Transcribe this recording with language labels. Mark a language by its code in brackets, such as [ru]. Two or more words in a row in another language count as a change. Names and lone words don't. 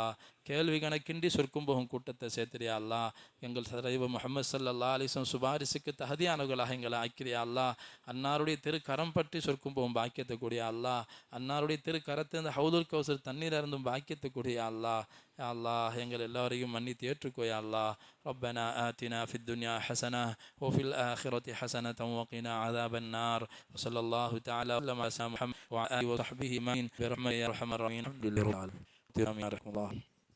[ta] கேள்வி கணக்கின்றி சொர்க்கம் போகும் கூட்டத்தை சேர்த்திரியா அல்லா. எங்கள் தலைவர் முஹம்மது [ar] صلى الله عليه وسلم [ta] சுபாரிசுக்கு தகுதியானவர்களாக எங்களை ஆக்கிறியா அல்லா. அன்னாருடைய திருக்கரம் பற்றி சொர்க்கம் போகும் பாக்கியத்தை கூடிய அல்லா. அன்னாருடைய திருக்கரத்தை இந்த ஹவுதுல் கௌசர் தண்ணீர் அருந்தும் பாக்கியத்தை கூடிய அல்லா. [ar] يا الله, [ta] எங்கள் எல்லாரையும் மன்னித்து ஏற்றுக்கோ [ar] يا الله. ربنا آتنا في الدنيا حسنة وفي الآخرة حسنة وقنا عذاب النار. وصلى الله تعالى وسلم على محمد وعلى آله وصحبه أجمعين برحمته يا أرحم الراحمين. الحمد لله رب العالمين.